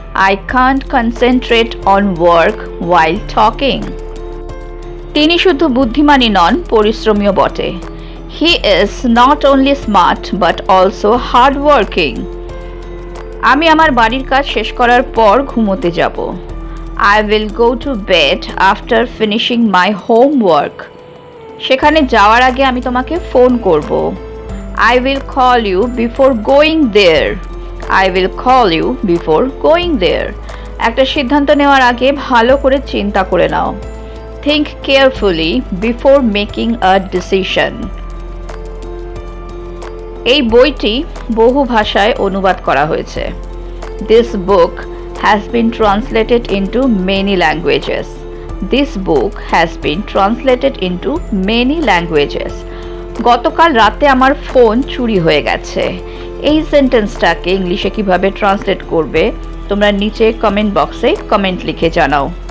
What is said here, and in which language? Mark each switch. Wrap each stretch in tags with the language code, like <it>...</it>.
<en>I can't concentrate on work while talking.</en> <bn>তিনি শুধু বুদ্ধিমানই নন, পরিশ্রমীও বটে।</bn> <en>He is not only smart but also hardworking.</en> <bn>আমি আমার বাড়ির কাজ শেষ করার পর ঘুমোতে যাব।</bn> <en>I will go to bed after finishing my homework.</en> <bn>সেখানে যাওয়ার আগে আমি তোমাকে ফোন করব।</bn> <en>I will call you before going there. I will call you before going there.</en> <bn>একটা সিদ্ধান্ত নেওয়ার আগে ভালো করে চিন্তা করে নাও।</bn> <en>Think carefully before making a decision.</en> <bn>এই বইটি বহু ভাষায় অনুবাদ করা হয়েছে।</bn> <en>This book has been translated into many languages. This book has been translated into many languages.</en> <bn>গতকাল রাতে আমার ফোন চুরি হয়ে গেছে। এই সেন্টেন্সটাকে ইংলিশে কিভাবে ট্রান্সলেট করবে তোমরা নিচে কমেন্ট বক্সে কমেন্ট লিখে জানাও।</bn>